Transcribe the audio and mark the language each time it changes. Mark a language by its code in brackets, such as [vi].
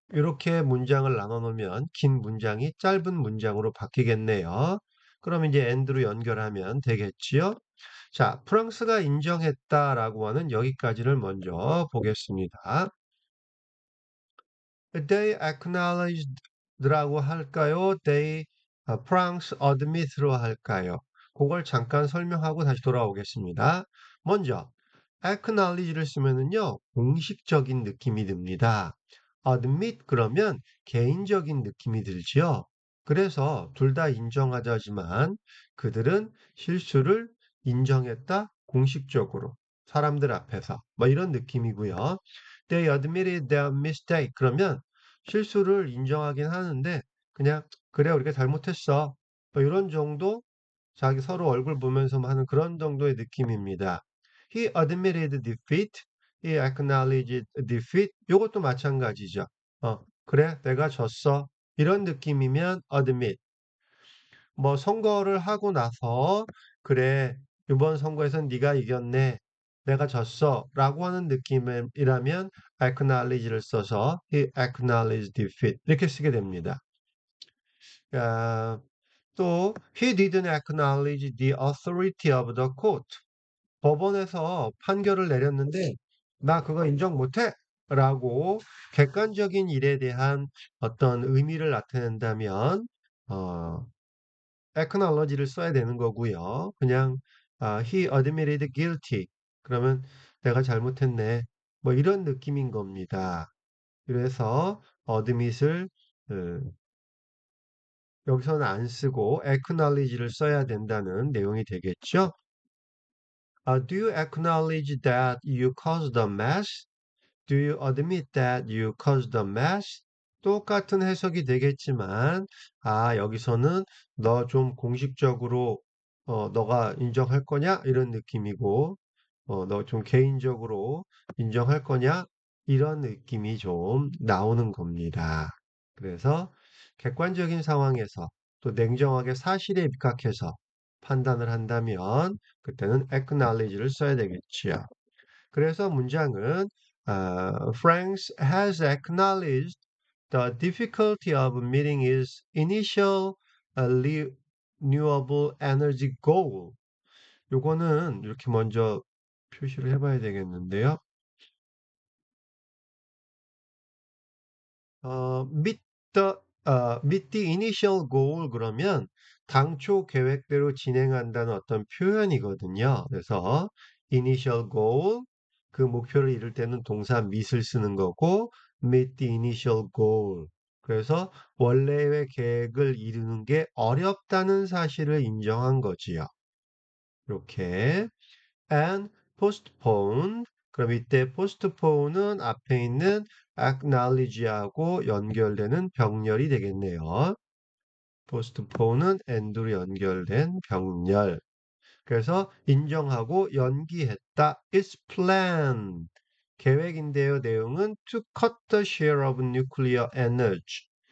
[ko] 이렇게 문장을 나눠 놓으면 긴 문장이 짧은 문장으로 바뀌겠네요. 그럼 이제 엔드로 연결하면 되겠지요? 자, 프랑스가 인정했다라고 하는 여기까지를 먼저 보겠습니다. [en] They acknowledged [ko] 라고 할까요? [en] They France admit [ko] 로 할까요? 그걸 잠깐 설명하고 다시 돌아오겠습니다. 먼저 acknowledge를 쓰면은요 공식적인 느낌이 듭니다. admit 그러면 개인적인 느낌이 들지요. 그래서 둘 다 인정하자지만 그들은 실수를 인정했다 공식적으로 사람들 앞에서 뭐 이런 느낌이고요. [en] They admitted their mistake. [ko] 그러면 실수를 인정하긴 하는데 그냥 그래 우리가 잘못했어. 뭐 이런 정도 자기 서로 얼굴 보면서 하는 그런 정도의 느낌입니다. [en] He admitted defeat. He acknowledged defeat. [ko] 이것도 마찬가지죠. 그래 내가 졌어. 이런 느낌이면 admit. 뭐 선거를 하고 나서 그래 이번 선거에선 네가 이겼네. 내가 졌어. 라고 하는 느낌이라면 acknowledge를 써서 [en] he acknowledged defeat [ko] 이렇게 쓰게 됩니다. 아, 또 [en] he didn't acknowledge the authority of the court. [ko] 법원에서 판결을 내렸는데 나 그거 인정 못해. 라고 객관적인 일에 대한 어떤 의미를 나타낸다면 어, acknowledge를 써야 되는 거고요. 그냥 [en] he admitted guilty. [ko] 그러면 내가 잘못했네. 뭐 이런 느낌인 겁니다. 그래서 admit을 여기서는 안 쓰고 acknowledge를 써야 된다는 내용이 되겠죠. [en] Do you acknowledge that you caused a mess? Do you admit that you caused a mess? [ko] 똑같은 해석이 되겠지만, 아, 여기서는 너 좀 공식적으로, 너가 인정할 거냐? 이런 느낌이고, 너 좀 개인적으로 인정할 거냐? 이런 느낌이 좀 나오는 겁니다. 그래서 객관적인 상황에서 또 냉정하게 사실에 입각해서 판단을 한다면, 그때는 acknowledge를 써야 되겠지요. 그래서 문장은 [en] Franks has acknowledged the difficulty of meeting his initial renewable energy goal. [ko] 요거는 이렇게 먼저 표시를 해봐야 되겠는데요. [en] meet meet the initial goal [ko] 그러면 당초 계획대로 진행한다는 어떤 표현이거든요. 그래서 initial goal 그 목표를 이룰 때는 동사 meet을 쓰는 거고 [en] meet the initial goal [ko] 그래서 원래의 계획을 이루는 게 어렵다는 사실을 인정한 거지요. 이렇게 [en] and postponed. [ko] 그럼 이때 postpone은 앞에 있는 acknowledge하고 연결되는 병렬이 되겠네요. postpone은 and로 연결된 병렬. 그래서 인정하고 연기했다. [en] It's planned. [ko] 계획인데요. 내용은 [en] to cut the share of nuclear energy.